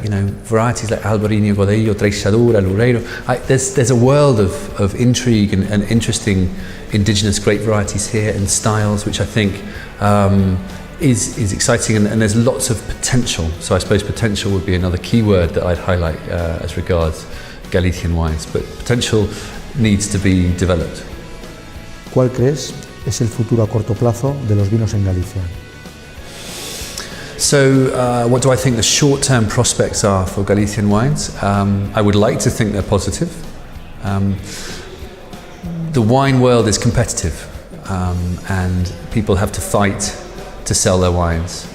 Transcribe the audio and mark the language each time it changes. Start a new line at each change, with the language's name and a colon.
English: You know, varieties like Albarino, Godello, Treixadura, Loureiro. There's a world of intrigue and interesting indigenous grape varieties here and styles, which I think is exciting, and there's lots of potential. So I suppose potential would be another key word that I'd highlight as regards Galician wines. But potential needs to be developed.
Spanish: ¿Cuál crees es el futuro a corto plazo de los vinos en Galicia?
English: So what do I think the short-term prospects are for Galician wines? I would like to think they're positive. The wine world is competitive, and people have to fight to sell their wines.